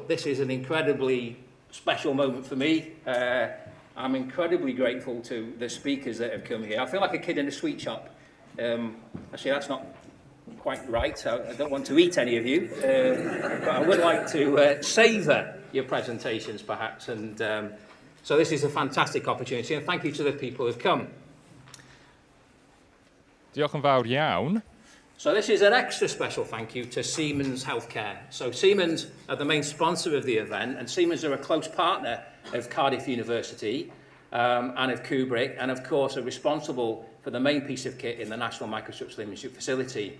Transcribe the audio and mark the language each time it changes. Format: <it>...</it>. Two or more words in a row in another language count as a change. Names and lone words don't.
<en>This is an incredibly special moment for me. I'm incredibly grateful to the speakers that have come here. I feel like a kid in a sweet shop. Actually, that's not quite right. I don't want to eat any of you. But I would like to savour your presentations, perhaps. And so this is a fantastic opportunity. And thank you to the people who have come.</en> <cy>Diolch yn fawr iawn.</cy> <en>So this is an extra special thank you to Siemens Healthcare. So Siemens are the main sponsor of the event, and Siemens are a close partner of Cardiff University and of Kubrick, and of course are responsible for the main piece of kit in the National Microstructural Imaging Facility.</en>